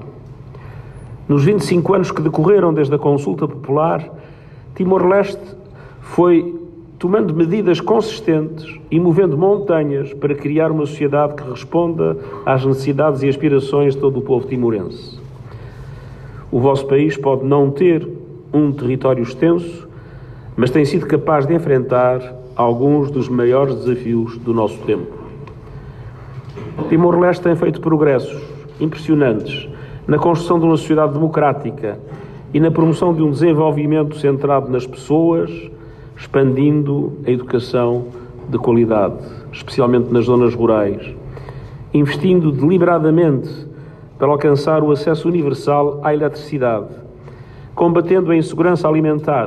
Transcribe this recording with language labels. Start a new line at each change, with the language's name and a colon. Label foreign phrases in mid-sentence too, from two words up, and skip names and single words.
Portuguese: Nos 25 anos que decorreram desde a consulta popular, Timor-Leste foi tomando medidas consistentes e movendo montanhas para criar uma sociedade que responda às necessidades e aspirações de todo o povo timorense. O vosso país pode não ter um território extenso, mas tem sido capaz de enfrentar alguns dos maiores desafios do nosso tempo. Timor-Leste tem feito progressos impressionantes na construção de uma sociedade democrática e na promoção de um desenvolvimento centrado nas pessoas, expandindo a educação de qualidade, especialmente nas zonas rurais, investindo deliberadamente para alcançar o acesso universal à eletricidade, combatendo a insegurança alimentar.